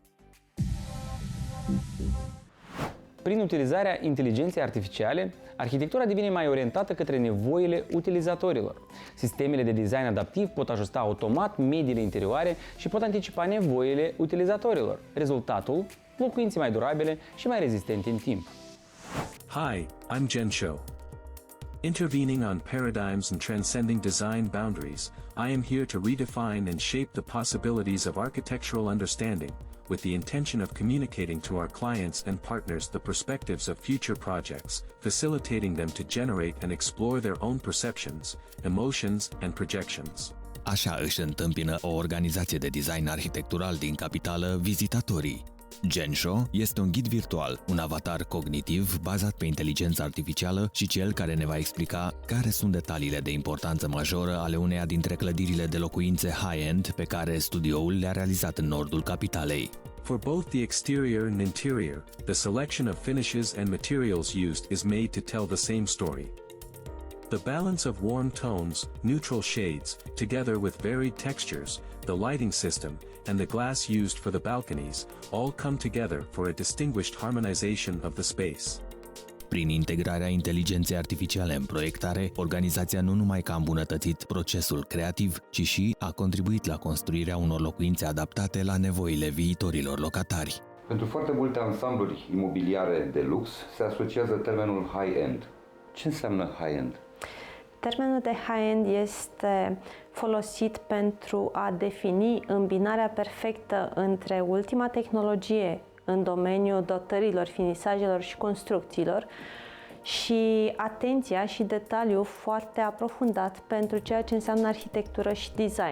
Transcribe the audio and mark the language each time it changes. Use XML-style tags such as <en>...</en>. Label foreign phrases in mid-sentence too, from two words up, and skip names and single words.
<ro>Prin utilizarea inteligenței artificiale, arhitectura devine mai orientată către nevoile utilizatorilor. Sistemele de design adaptiv pot ajusta automat mediile interioare și pot anticipa nevoile utilizatorilor. Rezultatul? Locuințe mai durabile și mai rezistente în timp.</ro> <en>Hi, I'm Jen Shou. Intervening on paradigms and transcending design boundaries, I am here to redefine and shape the possibilities of architectural understanding, with the intention of communicating to our clients and partners the perspectives of future projects, facilitating them to generate and explore their own perceptions, emotions, and projections.</en> <ro>Așa își întâmpină o organizație de design arhitectural din capitală vizitatorii. Gensho este un ghid virtual, un avatar cognitiv bazat pe inteligența artificială și cel care ne va explica care sunt detaliile de importanță majoră ale uneia dintre clădirile de locuințe high-end pe care studioul le-a realizat în nordul capitalei.</ro> <en>For both the exterior and interior, the selection of finishes and materials used is made to tell the same story. The balance of warm tones, neutral shades, together with varied textures, the lighting system, and the glass used for the balconies, all come together for a distinguished harmonization of the space.</en> <ro>Prin integrarea inteligenței artificiale în proiectare, organizația nu numai că a îmbunătățit procesul creativ, ci și a contribuit la construirea unor locuințe adaptate la nevoile viitorilor locatari. Pentru foarte multe ansambluri imobiliare de lux se asociază termenul high-end. Ce înseamnă high-end? Termenul de high-end este folosit pentru a defini îmbinarea perfectă între ultima tehnologie în domeniul dotărilor, finisajelor și construcțiilor și atenția și detaliu foarte aprofundat pentru ceea ce înseamnă arhitectură și design.</ro>